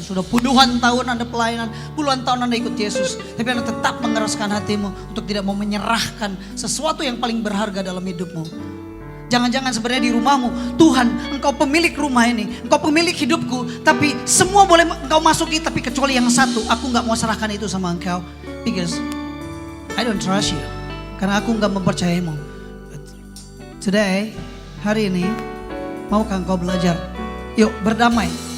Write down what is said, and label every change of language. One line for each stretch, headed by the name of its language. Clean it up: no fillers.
Indonesian: Sudah puluhan tahun Anda pelayanan, puluhan tahun Anda ikut Yesus. Tapi Anda tetap mengeraskan hatimu untuk tidak mau menyerahkan sesuatu yang paling berharga dalam hidupmu. Jangan-jangan sebenarnya di rumahmu, Tuhan Engkau pemilik rumah ini, Engkau pemilik hidupku. Tapi semua boleh Engkau masuki, tapi kecuali yang satu, aku gak mau serahkan itu sama Engkau.
English: Because I don't trust you.
Indonesian: Karena aku gak mempercayaimu.
English: But today,
Indonesian: hari ini, maukah engkau belajar? Yuk berdamai.